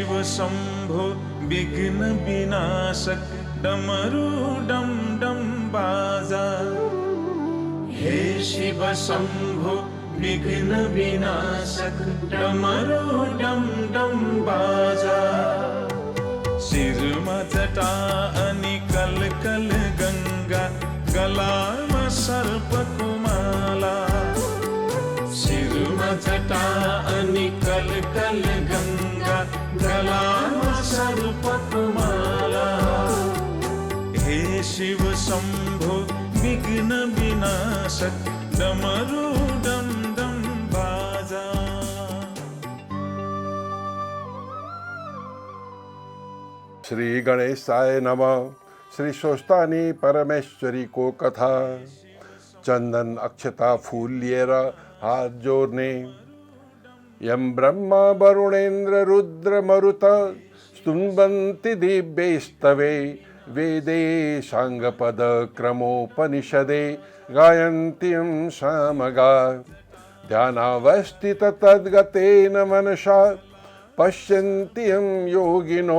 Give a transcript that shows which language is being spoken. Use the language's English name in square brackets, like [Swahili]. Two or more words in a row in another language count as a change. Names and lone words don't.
[Nepali] शम्भो विघ्न विनाशक डमरू डम डम बाजा। हे शिव शम्भो विघ्न विनाशक डमरू डम डम बाजा। शिरमा जटा अनि कल कल गंगा, गलामा सर्पको माला। शिरमा जटा अनि कल कल गंगा, गलामा सर्पको माला। हे शिव शम्भो विघ्न विनाशक डमरू डम डम बाजा। [Sanskrit] श्री गणेशाय नमः। [Nepali] श्री स्वस्तानी परमेश्वरी को कथा। चंदन अक्षता फूल लिएर हात जोड्ने। [Sanskrit] यम ब्रह्मा वरुणेन्द्र रुद्र मरुत स्तुन्वन्ति दिव्यैस्तवे। वेदे साङ्गपद क्रमोपनिषदे गायन्त्यं सामगा। ध्यानावस्थित तद्गतेन मनसा पश्यन्ति यं योगिनो।